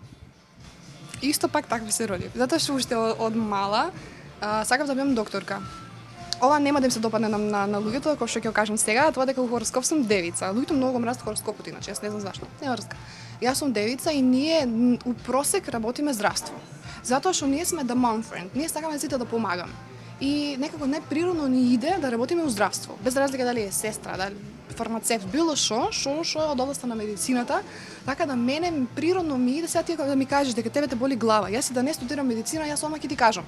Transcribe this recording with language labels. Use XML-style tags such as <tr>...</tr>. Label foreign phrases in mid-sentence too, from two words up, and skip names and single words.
<mk>Исто пак таква се родив, затоа што уште од мала сакав да бидам докторка. Ова нема да им се допадне на луѓето, кој што ќе го кажам сега, тоа дека во хороскоп сум девица. Луѓето многу го мразат хороскопот иначе, јас не знам зашто. Нема врска. Јас сум девица и ние у просек работиме здравство. Затоа што ние сме</mk> <en>the mom friend.</en> <mk>Ние сакаме сите да помагаме. И некако најприродно ни иде да работиме у здравство, без разлика дали е сестра, дали фармацевт, било што од областа на медицината, така да мене природно ми иде сега ти да ми кажеш дека тебе те боли глава. Јас и да не студирам медицина, јас одма ќе ти кажам.</mk>